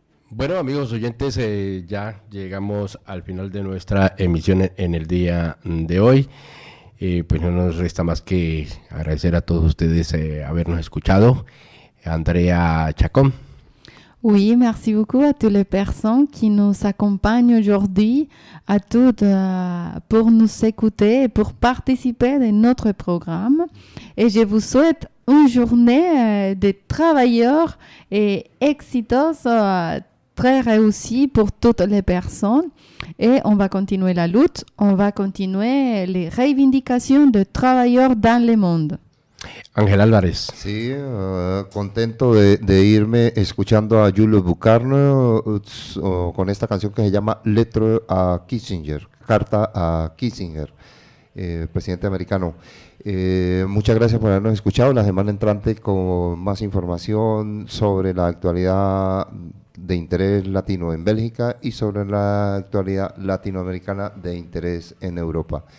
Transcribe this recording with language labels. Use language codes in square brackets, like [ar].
[es] Bueno, amigos oyentes, ya llegamos al final de nuestra emisión en el día de hoy. Pues no nos resta más que agradecer a todos ustedes habernos escuchado. Andrea Chacón. [fr] Oui, merci beaucoup à toutes les personnes qui nous accompagnent aujourd'hui, à toutes pour nous écouter et pour participer à notre programme. Et je vous souhaite une journée de travailleurs et exitosa, très réussie pour toutes les personnes. Et on va continuer la lutte, on va continuer les revendications de travailleurs dans le monde. [es] Ángel Álvarez. Sí, contento de irme escuchando a Julio Bucarno con esta canción que se llama Letter a Kissinger, Carta a Kissinger, presidente americano. Muchas gracias por habernos escuchado. La semana entrante con más información sobre la actualidad de interés latino en Bélgica y sobre la actualidad latinoamericana de interés en Europa.